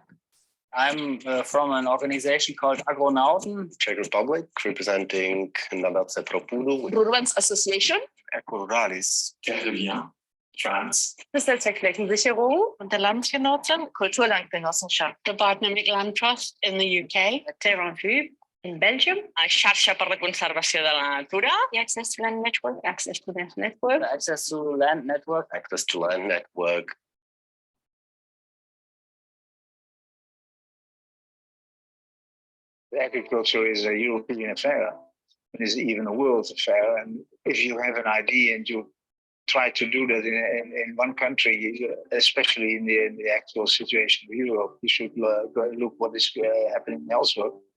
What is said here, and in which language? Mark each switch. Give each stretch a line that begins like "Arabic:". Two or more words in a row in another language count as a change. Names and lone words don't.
English: I'm from an organization called Agronauten, Czech Republic, representing Nadace Propuru, Rural's Association, Eco-Ruralis, Terre de Liens, France. Flächensicherung und der Landgenossen, Kulturlandgenossenschaft, the Dynamic Land Trust in the UK, Terre en Vue in Belgium, Xarxa per la Conservació de la Natura, the Access to Land Network, Access to Land Network, The Access to Land Network, Access to Land Network. Agriculture is a European affair. It is even a world affair. And if you have an idea and you try to do that in one country, especially in the actual situation of Europe, you should look what is happening elsewhere.